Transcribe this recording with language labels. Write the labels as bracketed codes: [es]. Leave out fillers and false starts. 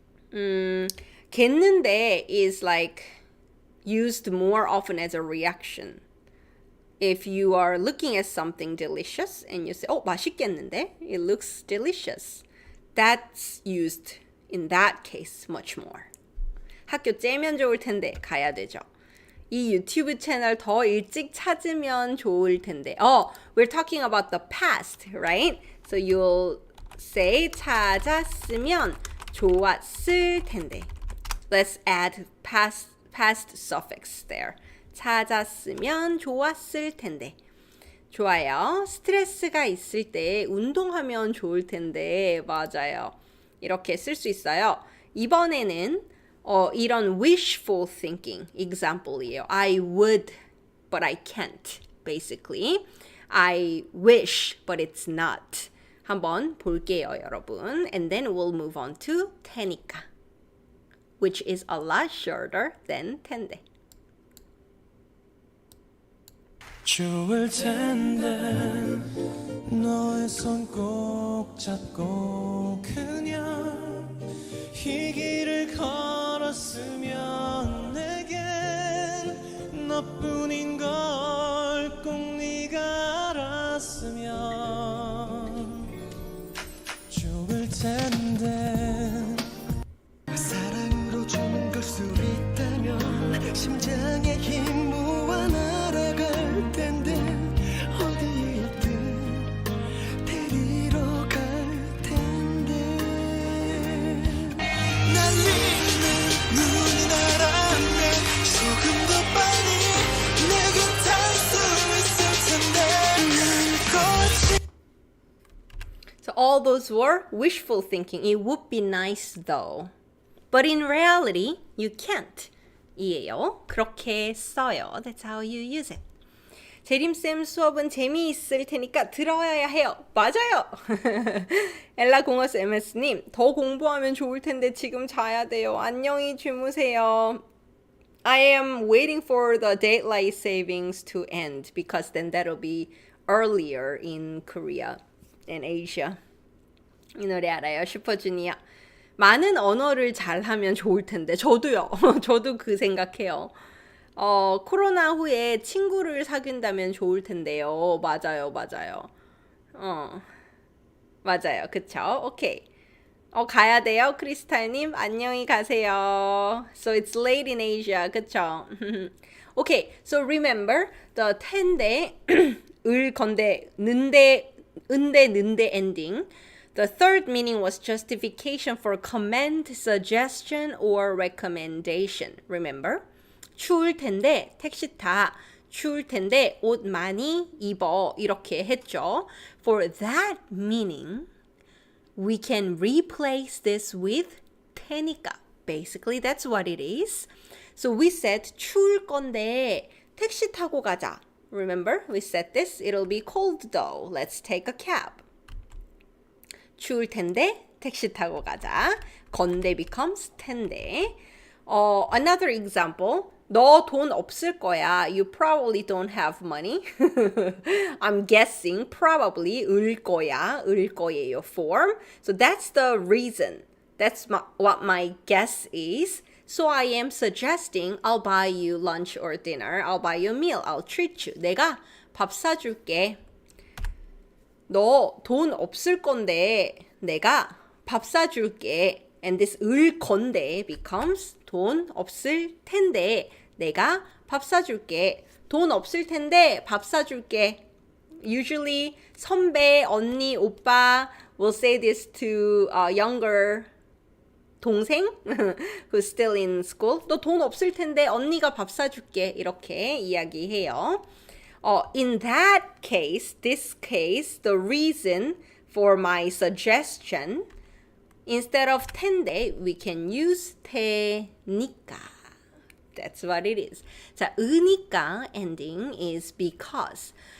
[en] 겠는데 is like used more often as a reaction. If you are looking at something delicious and you say 맛있겠는데 it looks delicious. That's used in that case much more. [ko] 학교 째면 좋을 텐데 가야 되죠. 이 유튜브 채널 더 일찍 찾으면 좋을 텐데. [en] We're talking about the past, right? So you'll say [ko] 찾았으면 좋았을 텐데. [en] Let's add past suffix there. [ko] 찾았으면 좋았을 텐데. 좋아요. 스트레스가 있을 때 운동하면 좋을 텐데. 맞아요. 이렇게 쓸 수 있어요. 이번에는 이런 [en] wishful thinking [ko] example이에요. [en] I would, but I can't. Basically, I wish, but it's not. [ko] 한번 볼게요, 여러분. [en] And then we'll move on to 테니까, which is a lot shorter than 텐데. [ko] 좋을 텐데 너의 손 꼭 잡고 그냥 이 길을 걸었으면 내겐 너뿐인 걸 꼭 네가 알았으면 좋을 텐데 사랑으로 준 걸 수 있다면 심장에 힘 모아 날아갈 텐데 어디에 있든 데리러 갈 텐데 날리는 눈이 날았네 조금 더 빨리 내게 탈 수 있을 텐데 난 꽃이 [en] So all those were wishful thinking. It would be nice though. But in reality, you can't. 이에요. [ko] 그렇게 써요. [en] That's how you use it. [ko] 재림쌤 수업은 재미있을 테니까 들어야 해요. 맞아요. 엘라공어스 MS님, 더 공부하면 좋을 텐데 지금 자야 돼요. 안녕히 주무세요. [en] I am waiting for the daylight savings to end because then that'll be earlier in Korea and Asia. [ko] 이 노래 알아요? 슈퍼주니어. 많은 언어를 잘하면 좋을 텐데. 저도요. 저도 그 생각해요. 코로나 후에 친구를 사귄다면 좋을 텐데요. 맞아요, 맞아요. 맞아요. 그쵸? 오케이. 가야 돼요, 크리스탈님. 안녕히 가세요. [en] So it's late in Asia. [ko] 그쵸? [en] Okay, so remember the 텐데, 을, 건데, 는데, 은데, 는데 ending. The third meaning was justification for comment, suggestion, or recommendation. [ko] Remember? 추울 텐데 택시 타. 추울 텐데 옷 많이 입어. 이렇게 했죠. [en] For that meaning, we can replace this with 테니까. Basically, that's what it is. So we said [ko] 추울 건데 택시 타고 가자. [en] Remember, we said this. It'll be cold though. Let's take a cab. [ko] 추울 텐데 택시 타고 가자. 건데 becomes 텐데. [en] Another example. [ko] 너 돈 없을 거야. [en] You probably don't have money. I'm guessing probably 을 거야. 을 거예요 form. So that's the reason. That's what my guess is. So I am suggesting I'll buy you lunch or dinner. I'll buy you a meal. I'll treat you. [ko] 내가 밥 사줄게. 너 돈 없을 건데 내가 밥 사줄게. [en] And this 을 건데 becomes [ko] 돈 없을 텐데 내가 밥 사줄게. 돈 없을 텐데 밥 사줄게. [en] Usually 선배, 언니, 오빠 will say this to a younger 동생 who's still in school. [ko] 너 돈 없을 텐데 언니가 밥 사줄게. 이렇게 이야기해요. [en] In that case, this case, the reason for my suggestion, instead of 텐데, we can use 테니까. That's what it is. 자, 으니까 ending is because.